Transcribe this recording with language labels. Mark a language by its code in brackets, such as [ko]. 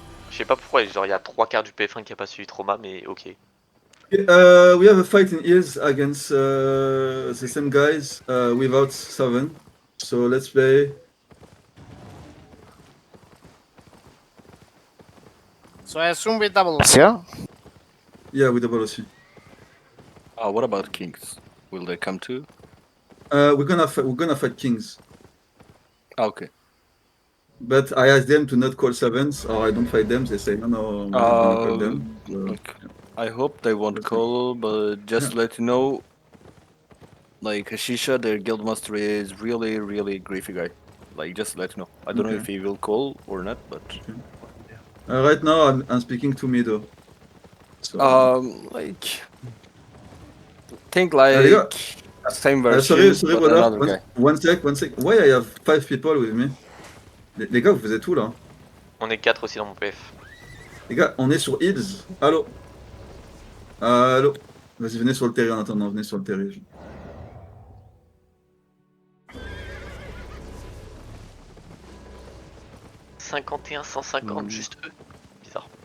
[fr] Je sais pas pourquoi, genre il y a 3 quarts du PF1 qui a pas suivi trauma, mais ok. [en] We have a fight in Ears against the same guys without 7. So let's play. So I assume we double yeah? Yeah, with double [fr] aussi. [en] What about kings? Will they come too? We're gonna fight kings. Okay. But I asked them to not call 7s, or I don't fight them. They say no, we're not gonna call them. So, Like, I hope they won't call, but just to let you know, like Hashisha, their guildmaster is really, really griefy guy. Like, just to let you know. I don't know Okay. if he will call or not, but right now, I'm speaking to Mido. So, like, think like [fr] les gars, [en] same version, sorry, but brother. another guy. One sec. Why I have 5 people with me? [fr] Les gars, vous êtes où là? On est 4 aussi dans mon PF. Les gars, on est sur Hills. Allô? Allô? Vas-y, venez sur le terrain en attendant, venez sur le terrain. 51, 150, juste eux. Bizarre.